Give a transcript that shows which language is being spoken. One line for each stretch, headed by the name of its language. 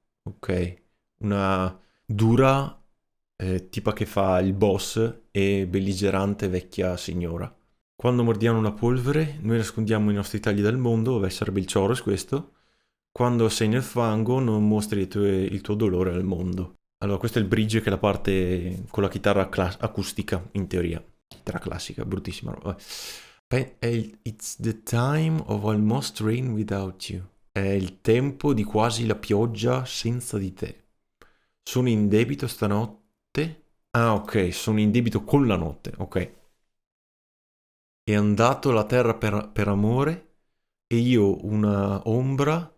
Italian: Ok, una dura tipa che fa il boss e belligerante vecchia signora. Quando mordiamo una polvere, noi nascondiamo i nostri tagli dal mondo. Beh, sarebbe il Chorus questo. Quando sei nel fango, non mostri il tuo dolore al mondo. Allora, questo è il bridge, che è la parte con la chitarra acustica, in teoria. Chitarra classica, bruttissima roba.
English: It's the time of almost rain without you.
Italian: È il tempo di quasi la pioggia senza di te. Sono in debito stanotte. Ah, ok, sono in debito con la notte, ok. È andato la terra per amore e io una ombra.